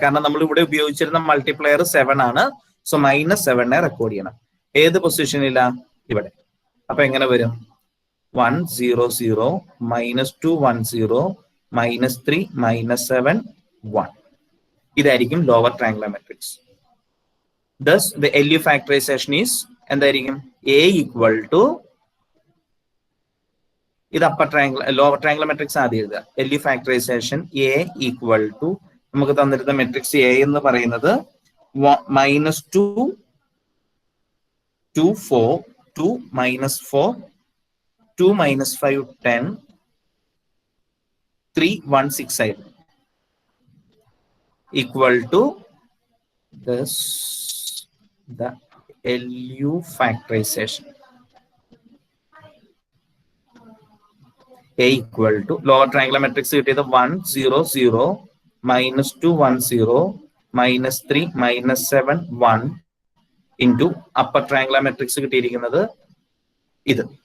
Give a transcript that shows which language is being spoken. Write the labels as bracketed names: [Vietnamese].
[Malayalam] കാരണം നമ്മൾ ഇവിടെ ഉപയോഗിച്ചിരുന്ന മൾട്ടിപ്ലയർ 7 ആണ്. സോ -7നെ റെക്കോർഡ് ചെയ്യണം. ഏത് പൊസിഷനിലാ? ഇവിടെ. അപ്പൊ എങ്ങനെ വരും? 1 0 0 -2 1 0 -3 -7 1. ഇതായിരിക്കും lower triangular matrix. [English] Thus the LU factorization is [Malayalam] എന്തായിരിക്കും? [English] A equal to [Malayalam] ഇത് upper triangular lower triangular matrix ആദ്യം എഴുതുക. [English] LU factorization A equal to [Malayalam] നമുക്ക് തന്നിരുന്ന മെട്രിക്സ് A എന്ന് പറയുന്നത് -2 2 4 2 -4 2 -5 10 3 1 6 ആയിരുന്നു. [English] Equal to this the LU factorization. A equal to lower triangular matrix [Malayalam] കിട്ടിയത് [English] 1 0 0 -2 1 0 -3 -7 1 into upper triangular matrix [Malayalam] കിട്ടിയിരിക്കുന്നത് ഇത്.